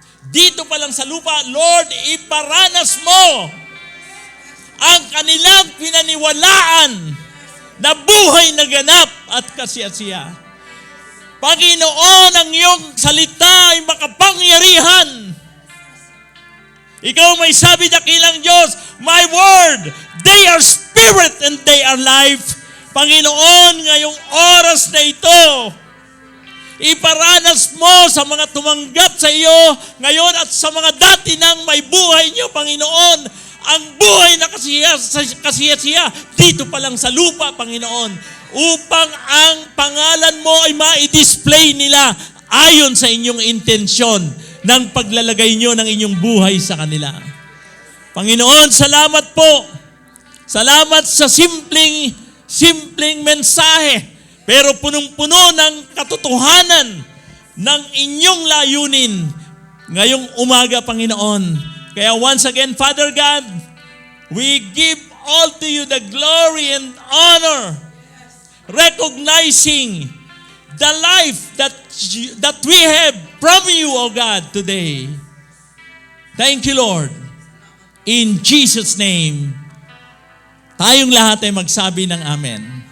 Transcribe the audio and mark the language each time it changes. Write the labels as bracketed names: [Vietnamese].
[Filipino] Dito pa lang sa lupa, Lord, iparanas mo ang kanilang pinaniwalaan na buhay na ganap at kasiyasiya. Panginoon, ang iyong salita ay makapangyarihan. Ikaw may sabi, dakilang Diyos, [English] my word, they are spirit and they are life. [Filipino] Panginoon, ngayong oras na ito, iparanas mo sa mga tumanggap sa iyo ngayon at sa mga dati nang may buhay niyo, Panginoon, ang buhay na kasiyasiya dito pa lang sa lupa, Panginoon, upang ang pangalan mo ay ma-display nila ayon sa inyong intensyon ng paglalagay nyo ng inyong buhay sa kanila. Panginoon, salamat po. Salamat sa simpleng mensahe, pero punong-puno ng katotohanan ng inyong layunin ngayong umaga, Panginoon. [English] Kaya once again, Father God, we give all to you the glory and honor, recognizing the life that we have from you, O God, today. Thank you, Lord. In Jesus' name, [Filipino] tayong lahat ay magsabi ng Amen.